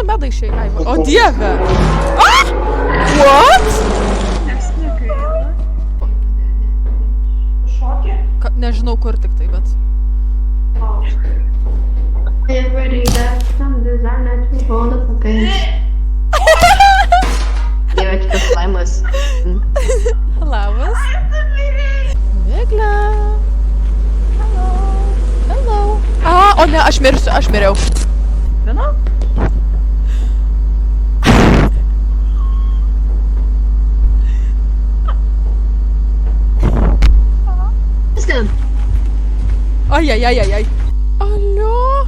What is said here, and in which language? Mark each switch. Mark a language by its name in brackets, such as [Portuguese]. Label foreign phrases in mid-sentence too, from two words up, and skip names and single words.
[Lithuanian] išėjai, Aiva? O dieve! Ah! What? Šokė? Nežinau kur tik tai, bet... [English] Everybody got some designer to hold up a page. [Lithuanian] Dieve, kitas laimas. Labas. Miglė. [English] Hello. Hello. A, [Lithuanian] o ne, aš mirsiu, aš miriau. Viena? Kas ten? Ai. Alio?